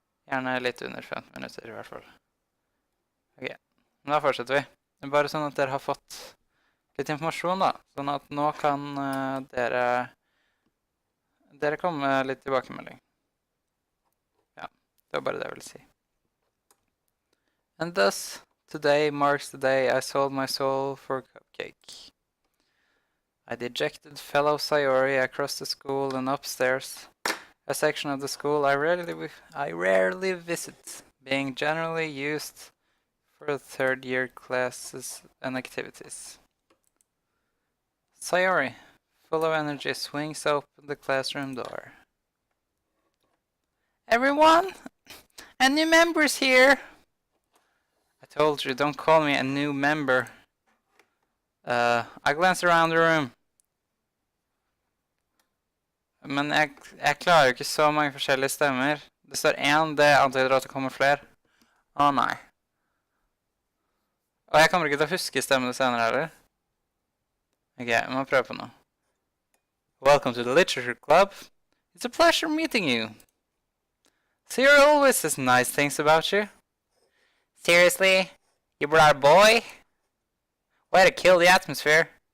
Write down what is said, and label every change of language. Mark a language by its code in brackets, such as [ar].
[no] Gjerne litt under 15 minutter i hvert fall. Ok, men da fortsetter vi. Det er bare sånn at dere har fått litt informasjon da. Sånn at nå kan dere komme med litt tilbakemelding. Ja, det var bare det jeg ville si. [en] And thus, today marks the day I sold my soul for a cupcake. I dejected fellow Sayori across the school and upstairs, a section of the school I rarely visit, being generally used for third-year classes and activities. Sayori, full of energy, swings open the classroom door. Everyone! A new member's here! I told you, don't call me a new member. I glanced around the room. [no] Men jeg klarer jo ikke så mange forskjellige stemmer. Det står en, det antyder at det kommer flere. Å nei. Og jeg kommer ikke til å huske stemmene senere heller. Ok, vi må prøve på noe. [en] Welcome to the literature club. It's a pleasure meeting you. Sayori always says nice things about you. Seriously? You brought a boy? Way to kill the atmosphere.